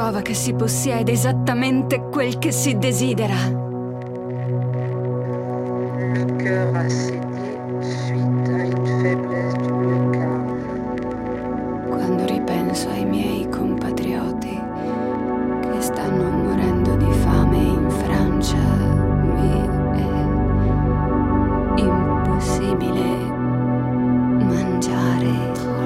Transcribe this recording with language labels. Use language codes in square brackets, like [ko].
[it] Si possiede esattamente quel che si desidera. [fr] Le cœur a cédé suite à une faiblesse du cœur. [it] Quando ripenso ai miei compatrioti che stanno morendo di fame in Francia, mi è impossibile mangiare.